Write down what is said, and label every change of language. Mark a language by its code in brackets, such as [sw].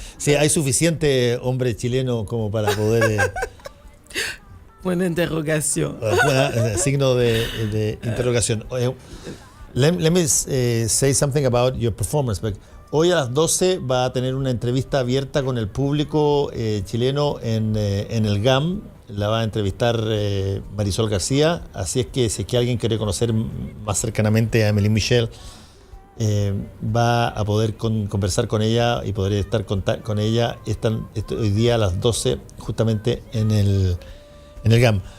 [es] Sí, hay suficiente hombre chileno como para poder... Buena interrogación. Signo de interrogación. [en] Let me say something about your performance. [es] Hoy a las 12 va a tener una entrevista abierta con el público chileno en el GAM. La va a entrevistar Marisol García. Así es que si es que alguien quiere conocer más cercanamente a Emeline Michel, va a poder conversar con ella y poder estar con ella hoy día a las 12 justamente en el GAM.